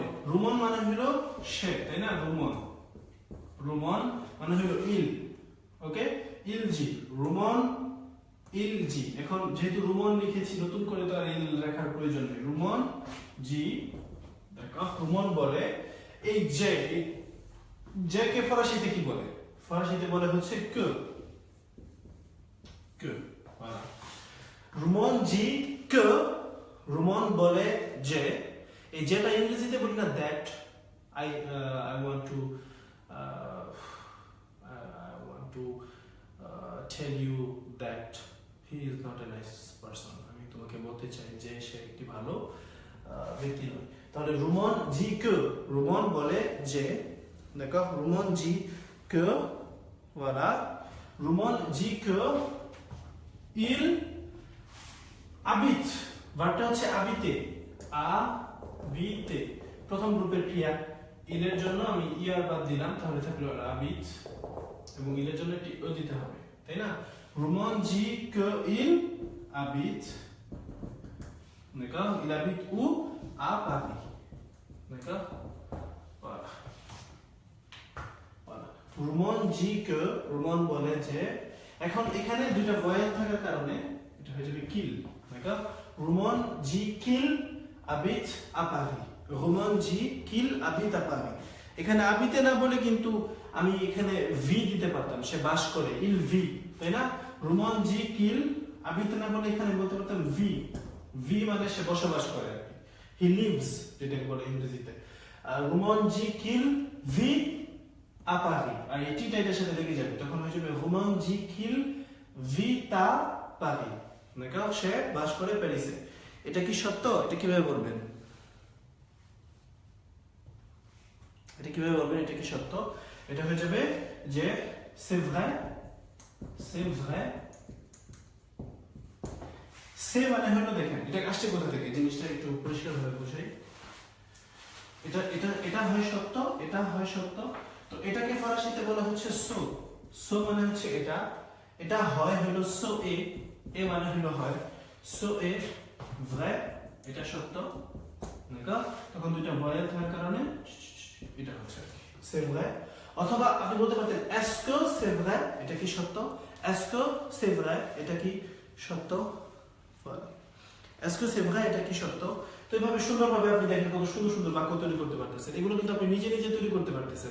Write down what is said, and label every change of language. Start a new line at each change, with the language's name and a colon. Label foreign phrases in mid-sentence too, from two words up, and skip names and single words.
Bangla: রুমন মানে হলো সে, তাই না? রুমন মানে হলো ইল, ওকে।
French: il dit, Romain il dit.
Bangla: এখন যেহেতু রুমন লিখেছি, নতুন করে তো আর ইল লেখার প্রয়োজন নেই। রুমন জি, দেখো রুমন বলে এই যে কে ফরাসিতে কি বলে? ফরাসিতে বলে হচ্ছে
French: que, voilà. Romain dit que,
Bangla: রুমন বলে যে, এই যেটা ইংরেজিতে বলি না দ্যাট,
English: I want to tell you that he is not a nice person,
Bangla: আমি তোমাকে বলতে চাই যে সে একটি ভালো ব্যক্তি নয়। তাহলে
French: Romain dit que,
Bangla: রুমন বলে যে, দেখো
French: Romain dit que, voilà. Romain dit que il habite,
Bangla: ভার্বটা হচ্ছে habiter, habiter প্রথম গ্রুপের ক্রিয়া। ইলের জন্য আমি ইয়ার বাদ দিলাম, তাহলে থাকলো habite, এবং ইলের জন্য একটি ও দিতে হবে, তাই না?
French: Romain dit que il habite, d'accord, il habite où? À Paris, d'accord, voilà.
Bangla: রুমন জি que, রুমন বলে যে, এখন এখানে দুইটা ভয়েল থাকার কারণে এটা হয়ে যাবে কিল, d'accord.
French: Romain dit qu'il habite à Paris, Romain dit qu'il habite à Paris.
Bangla: এখানে habite না বলে কিন্তু আমি এখানে ভি দিতে পারতাম, সে বাস করে,
French: il vit,
Bangla: তাই না?
French: Romain dit qu'il habite
Bangla: না বলে এখানে বলতে পারতাম ভি, ভি মানে সে বসবাস করে আর কি,
English: he lives
Bangla: যেটা বলে ইংরেজিতে।
French: Romain dit qu'il vit à Paris,
Bangla: আর এই টিটা এটার সাথে লেগে যাবে, তখন হয়ে যাবে
French: Romain dit qu'il vit à Paris,
Bangla: দেখো সে বাস করে প্যারিসে। এটা কি সত্য? এটা কিভাবে বলবেন? এটা কিভাবে বলবেন এটা কি সত্য? এটা হয়ে যাবে যে
French: c'est vrai, c'est vrai,
Bangla: সে মানে হলো, দেখেন এটা আসছে কোথা থেকে, জিনিসটা একটু পরিষ্কার ভাবে বুঝাই। এটা এটা এটা হয় সত্য, এটা হয় সত্য, তো এটাকে ফরাসিতে বলা হচ্ছে সো। সো মানে হচ্ছে এটা, এটা হয় হলো সো এ, এ মানে হলো হয়,
French: c'est vrai,
Bangla: এটা সত্য, দেখো তখন দুইটা ভয়েল থাকার কারণে এটা হচ্ছে
French: c'est vrai।
Bangla: অথবা আপনি বলতে পারতেন
French: est-ce que c'est vrai,
Bangla: এটা কি সত্য,
French: est-ce que c'est vrai,
Bangla: এটা কি সত্য,
French: est-ce que c'est vrai,
Bangla: এটা কি সত্য। তো এইভাবে সুন্দরভাবে আপনি দেখেন কত সুন্দর সুন্দর বাক্য তৈরি করতে পারতেছেন, এগুলো কিন্তু আপনি নিজে নিজে তৈরি করতে পারতেছেন।